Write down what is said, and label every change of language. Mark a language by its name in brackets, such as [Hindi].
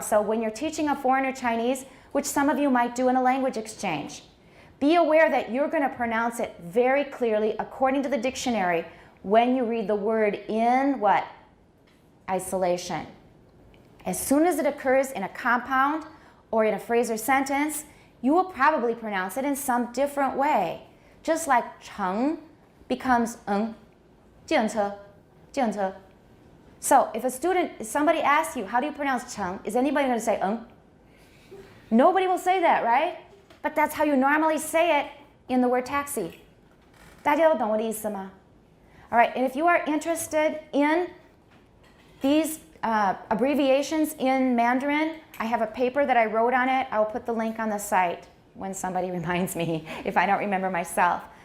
[English] So when you're teaching a foreigner Chinese, which some of you might do in a language exchange, be aware that you're going to pronounce it very clearly according to the dictionary when you read the word in what? Isolation. As soon as it occurs in a compound or in a phrase or sentence, you will probably pronounce it in some different way. Just like 乘 becomes 计程车, 计程车. So if somebody asks you, how do you pronounce 乘? Is anybody going to say Nobody will say that, right? But that's how you normally say it in the word taxi. [Chinese] 大家都懂我的意思吗? [English] All right, and if you are interested in these abbreviations in Mandarin, I have a paper that I wrote on it. I will put the link on the site when somebody reminds me, if I don't remember myself.